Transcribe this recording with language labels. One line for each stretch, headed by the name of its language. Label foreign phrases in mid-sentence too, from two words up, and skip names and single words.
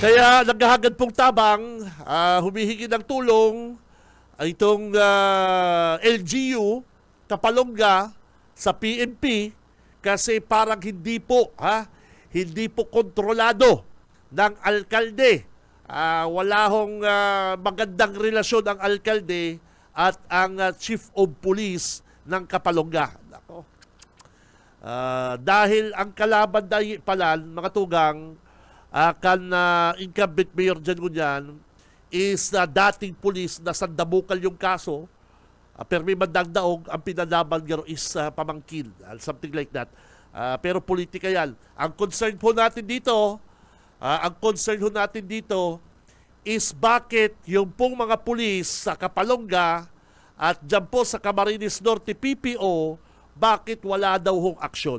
Filipino: Kaya naghahagad pong tabang, humihingi ng tulong itong LGU, Kapalongga sa PNP kasi parang hindi po kontrolado ng alkalde. Wala hong magandang relasyon ang alkalde at ang
English: chief of police
Filipino: ng Kapalongga. Nako. Dahil ang kalaban dahil palan, mga tugang,
English: incumbent mayor
Filipino: dyan kunyan, is dating police na sandabukal yung kaso, pero may mandagdaog, ang pinalaban niya is pamangkin,
English: something like that.
Filipino: Pero politika yan. Ang concern po natin dito, is bakit yung pong mga pulis sa Kapalongga at dyan po sa Camarines Norte PPO, bakit wala daw hong aksyon?